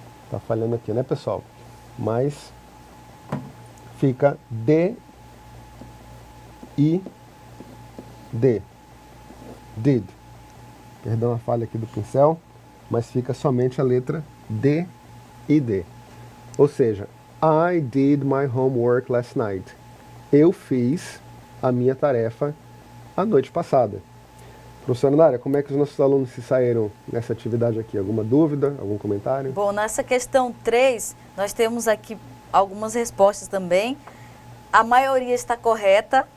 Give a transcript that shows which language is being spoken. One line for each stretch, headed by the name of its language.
Portuguese: Tá falhando aqui, né, pessoal? Mas fica d e d. Did. Perdão a falha aqui do pincel, mas fica somente a letra D e D. Ou seja,
English: I did my homework last night.
Portuguese: Eu fiz a minha tarefa a noite passada. Professora Nária, como é que os nossos alunos se saíram nessa atividade aqui? Alguma dúvida, algum comentário? Bom, nessa questão 3, nós temos aqui algumas respostas também. A maioria está correta.